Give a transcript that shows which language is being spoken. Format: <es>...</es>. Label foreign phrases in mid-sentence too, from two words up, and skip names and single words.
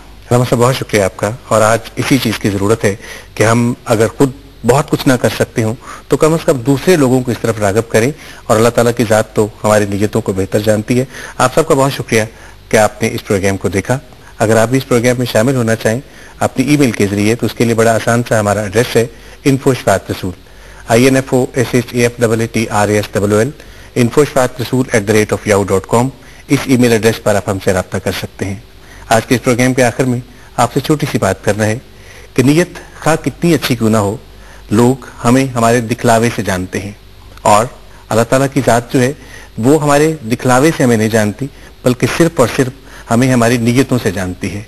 <ur>علامہ صاحب بہت شکریہ آپ کا، اور آج اسی چیز کی ضرورت ہے کہ ہم اگر خود بہت کچھ نہ کر سکتے ہوں تو کم از کم دوسرے لوگوں کو اس طرف راغب کریں، اور اللہ تعالیٰ کی ذات تو ہماری نیتوں کو بہتر جانتی ہے۔ آپ سب کا بہت شکریہ کہ آپ نے اس پروگرام کو دیکھا۔ اگر آپ بھی اس پروگرام میں شامل ہونا چاہیں اپنی ای میل کے ذریعے تو اس کے لیے بڑا آسان سا ہمارا ایڈریس ہے info@shafaatrasool info@shafaatrasool info@rasool@yahoo.com۔ اس ای میل ایڈریس پر آپ ہم سے رابطہ کر سکتے ہیں۔ آج کے اس پروگرام کے آخر میں آپ سے چھوٹی سی بات کرنا ہے کہ نیت خواہ کتنی اچھی کیوں نہ ہو، لوگ ہمیں ہمارے دکھلاوے سے جانتے ہیں، اور اللہ تعالیٰ کی ذات جو ہے وہ ہمارے دکھلاوے سے ہمیں نہیں جانتی بلکہ صرف اور صرف ہمیں ہماری نیتوں سے جانتی ہے۔</ur>